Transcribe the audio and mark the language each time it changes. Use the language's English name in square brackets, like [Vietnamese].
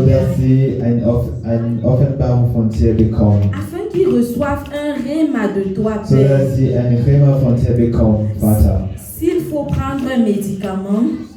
[German] sodass sie eine Offenbarung von dir bekommen, [French] afin qu'ils reçoivent un rhéma de toi, Père. [German] sodass sie eine Rema von dir bekommen, Vater. [French] S'il faut prendre un médicament,